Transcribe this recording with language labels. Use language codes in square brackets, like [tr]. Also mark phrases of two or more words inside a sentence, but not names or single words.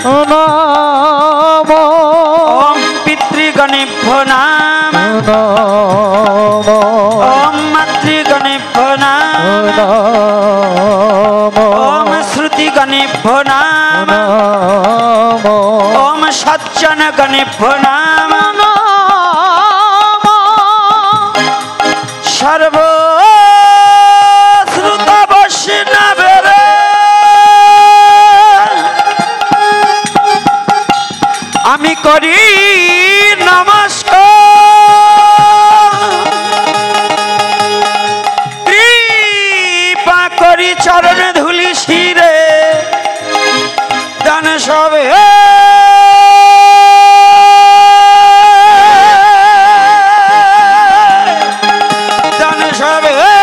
[sa] ओम पितृगणेभ्यो नाम ओम मातृगणेभ्यो नाम ओम श्रुतिगणेभ्यो नाम ओम सज्जन गणेभ्यो नाम सर्व [bn] আমি করি নমস্কার। কৃপা চরণ ধুলি শিরে দান সবে দান সবে